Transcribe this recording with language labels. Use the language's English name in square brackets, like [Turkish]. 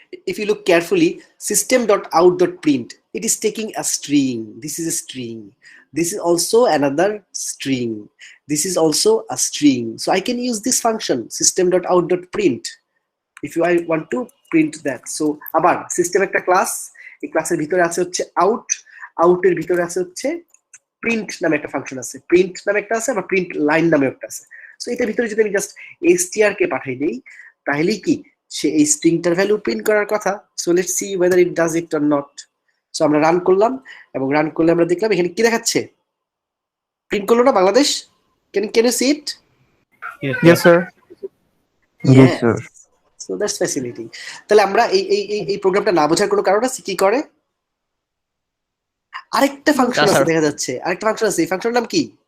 [English] If you look carefully, system.out.print, it is taking a string. This is a string. This is also another string. This is also a string. So I can use this function, system.out.print, if I want to print that. [Bangla] So আবার system একটা class, এই ক্লাসের ভিতরে আছে হচ্ছে out, এর ভিতরে আছে হচ্ছে print নামে একটা ফাংশন আছে, print নামে একটা আছে, আবার print line নামে একটা আছে। সো এটার ভিতরে যদি আমি জাস্ট str কে পাঠাই দেই, তাহলে কি সে এই স্ট্রিংটার ভ্যালু প্রিন্ট করার কথা। So let's see [English] whether it does it or not. [Bangla] So আমরা রান করলাম, এবং রান করলে আমরা দেখলাম এখানে কি দেখাচ্ছে, প্রিন্ট করলো না Bangladesh. [English] can you see it? Yes, sir. Yes, sir. So that's fascinating. [Bangla] তাহলে আমরা এই প্রোগ্রামটা না বোঝার কোনো কারণ আছে? কি করে, আরেকটা ফাংশন আছে দেখা যাচ্ছে, আরেকটা ফাংশন আছে। এই ফাংশনের নাম কি?